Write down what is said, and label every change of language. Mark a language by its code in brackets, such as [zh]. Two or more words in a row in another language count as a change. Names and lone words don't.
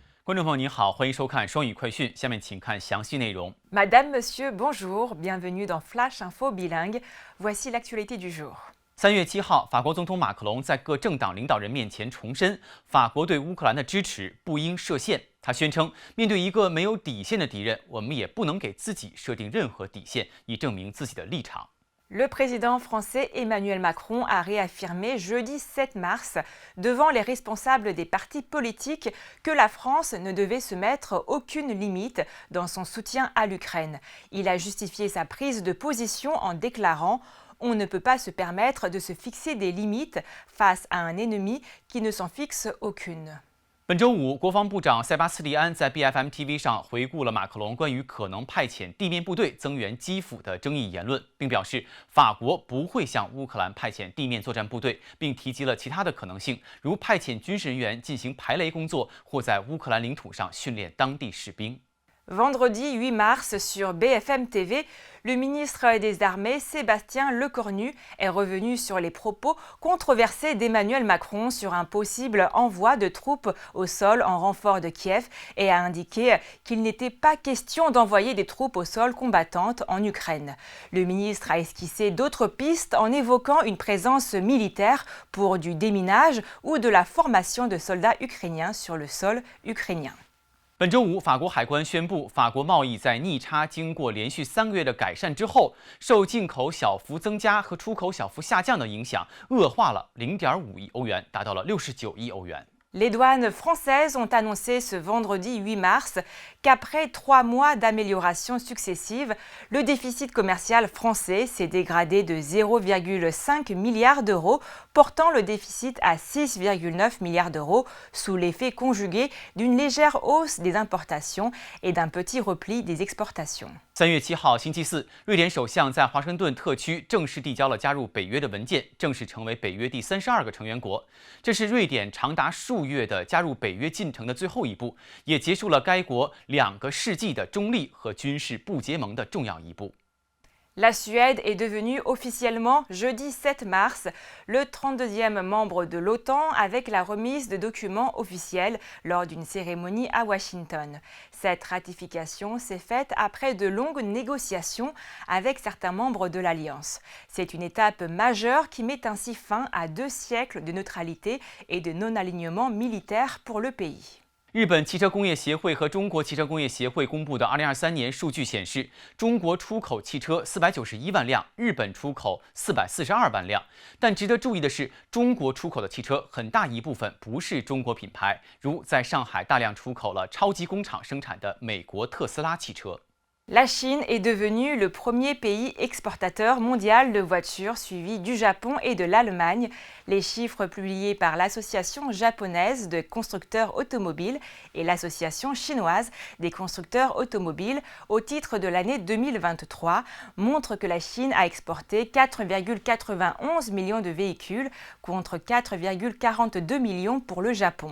[zh] 观众朋友您好，欢迎收看双语快讯。下面请看详细内容。 [fr] Madame, Monsieur, bonjour, bienvenue dans Flash Info Bilingue. Voici l'actualité du jour. [zh] 3 月7号，法国总统马克龙在各政党领导人面前重申法国对乌克兰的支持不应设限。他宣称，面对一个没有底线的敌人，我们也不能给自己设定任何底线，以证明自己的立场。 [fr] Le président français Emmanuel Macron a réaffirmé jeudi 7 mars devant les responsables des partis politiques que la France ne devait se mettre aucune limite dans son soutien à l'Ukraine. Il a justifié sa prise de position en déclarant « On ne peut pas se permettre de se fixer des limites face à un ennemi qui ne s'en fixe aucune ». [zh] 本周五，国防部长塞巴斯蒂安在 BFM TV 上回顾了马克龙关于可能派遣地面部队增援基辅的争议言论，并表示法国不会向乌克兰派遣地面作战部队，并提及了其他的可能性，如派遣军事人员进行排雷工作，或在乌克兰领土上训练当地士兵。 [fr] Vendredi 8 mars, sur BFM TV, le ministre des Armées, Sébastien Lecornu, est revenu sur les propos controversés d'Emmanuel Macron sur un possible envoi de troupes au sol en renfort de Kiev et a indiqué qu'il n'était pas question d'envoyer des troupes au sol combattantes en Ukraine. Le ministre a esquissé d'autres pistes en évoquant une présence militaire pour du déminage ou de la formation de soldats ukrainiens sur le sol ukrainien. [zh] 本周五，法国海关宣布，法国贸易在逆差经过连续3个月的改善之后，受进口小幅增加和出口小幅下降的影响，恶化了0.5亿欧元，达到了69亿欧元。 [fr] Les douanes françaises ont annoncé ce vendredi 8 mars qu'après 3 mois d'améliorations successives, le déficit commercial français s'est dégradé de 0,5 milliard d'euros, portant le déficit à 6,9 milliards d'euros sous l'effet conjugué d'une légère hausse des importations et d'un petit repli des exportations. [zh] 3 月7号，星期四，瑞典首相在华盛顿特区正式递交了加入北约的文件，正式成为北约第32个成员国。这是瑞典长达数月的加入北约进程的最后一步，也结束了该国2个世纪的中立和军事不结盟的重要一步。 [fr] La Suède est devenue officiellement, jeudi 7 mars, le 32e membre de l'OTAN avec la remise de documents officiels lors d'une cérémonie à Washington. Cette ratification s'est faite après de longues négociations avec certains membres de l'Alliance. C'est une étape majeure qui met ainsi fin à 2 siècles de neutralité et de non-alignement militaire pour le pays. [zh] 日本汽车工业协会和中国汽车工业协会公布的2023年数据显示，中国出口汽车491万辆，日本出口442万辆。但值得注意的是，中国出口的汽车很大一部分不是中国品牌，如在上海大量出口了超级工厂生产的美国特斯拉汽车。 [fr] La Chine est devenue le premier pays exportateur mondial de voitures, suivi du Japon et de l'Allemagne. Les chiffres publiés par l'Association japonaise de constructeurs automobiles et l'Association chinoise des constructeurs automobiles au titre de l'année 2023 montrent que la Chine a exporté 4,91 millions de véhicules contre 4,42 millions pour le Japon.